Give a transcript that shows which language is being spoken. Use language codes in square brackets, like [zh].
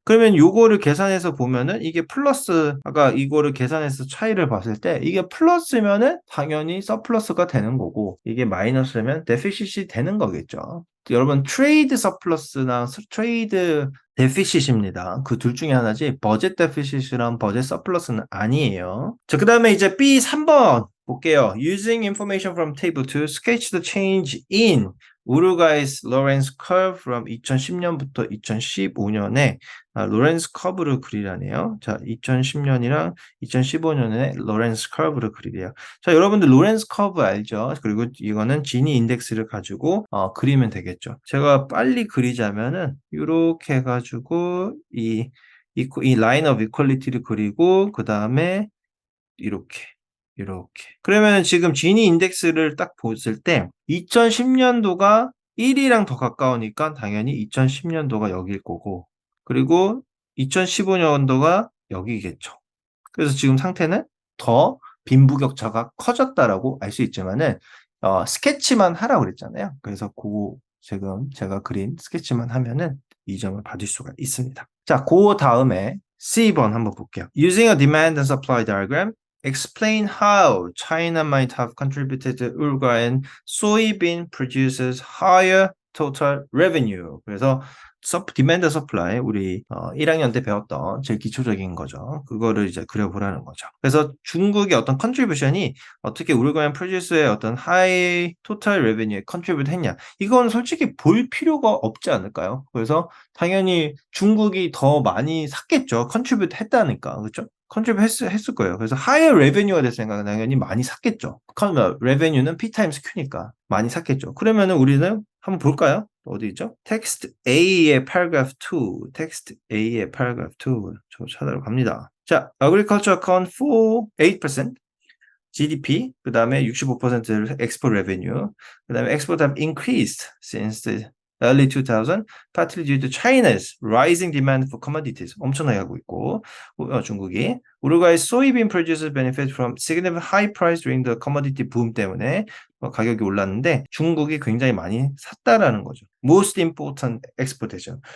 [ko] 그러면 요거를 계산해서 보면은 이게 플러스, 아까 이거를 계산해서 차이를 봤을 때 이게 플러스면은 당연히 서플러스가 되는 거고, 이게 마이너스면 데피시시 되는 거겠죠. 여러분 트레이드 서플러스나 트레이드 데피시시입니다. 그 둘 중에 하나지 버젯 데피시시랑 버젯 서플러스는 아니에요. 자, 그 다음에 이제 B3번 볼게요. [en] Using information from table to sketch the change in [ko] 우루과이's 로렌스 커브 from 2010년부터 2015년에 로렌스 커브를 그리라네요. 자, 2010년이랑 2015년에 로렌스 커브를 그리래요. 자, 여러분들 로렌스 커브 알죠? 그리고 이거는 지니 인덱스를 가지고 그리면 되겠죠. 제가 빨리 그리자면은 이렇게 해가지고 이 라인 오브 이퀄리티를 그리고 그 다음에 이렇게 그러면 지금 지니 인덱스를 딱 봤을 때 2010년도가 1이랑 더 가까우니까 당연히 2010년도가 여기일 거고, 그리고 2015년도가 여기겠죠. 그래서 지금 상태는 더 빈부격차가 커졌다라고 알 수 있지만은 스케치만 하라고 그랬잖아요. 그래서 지금 제가 그린 스케치만 하면은 이 점을 받을 수가 있습니다. 자, 그 다음에 C번 한번 볼게요. [en] Using a demand and supply diagram, explain how China might have contributed to Uruguayan soybean producers higher total revenue. [ko] 그래서 디맨드 서플라이 우리 1학년 때 배웠던 제일 기초적인 거죠. 그거를 이제 그려보라는 거죠. 그래서 중국의 어떤 컨트리뷰션이 어떻게 우루과이 프로듀스의 어떤 하이 토탈 레베뉴에 컨트리뷰트 했냐. 이건 솔직히 볼 필요가 없지 않을까요? 그래서 당연히 중국이 더 많이 샀겠죠. 컨트리뷰트 했다니까. 그렇죠? 컨트리뷰트 했을 거예요. 그래서 하이어 레베뉴가 됐으니까 당연히 많이 샀겠죠. 레베뉴는 P 타임스 Q니까 많이 샀겠죠. 그러면은 우리는 한번 볼까요? 어디 있죠? 텍스트 A의 paragraph 2, 텍스트 A의 paragraph 2, 저 찾아러 갑니다. [en] 자, agriculture account for 8%, GDP, [ko] 그 다음에 [en] 65%를 export revenue, 그 다음에 export have increased since the early 2000, partly due to China's rising demand for commodities. [ko] 엄청나게 하고 있고, 중국이. [en] 우루과이 soybean producers benefit from significant high price during the commodity boom [ko] 때문에 가격이 올랐는데 중국이 굉장히 많이 샀다라는 거죠. [en] Most important exportation.